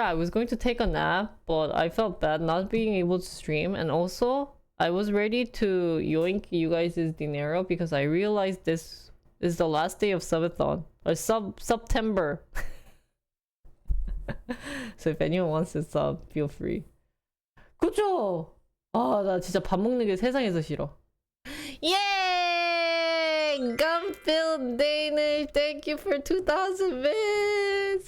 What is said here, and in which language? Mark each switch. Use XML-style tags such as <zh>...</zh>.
<en>I was going to take a nap, but I felt bad not being able to stream. And also, I was ready to yoink you guys' dinero because I realized this is the last day of subathon. Or September. So if anyone wants to sub, feel free.</en> <ko>그쵸? 아, 나 진짜 밥 먹는 게 세상에서 싫어.</ko> <en>Yay! Gunfield Danish, thank you for 2,000 bits!</en>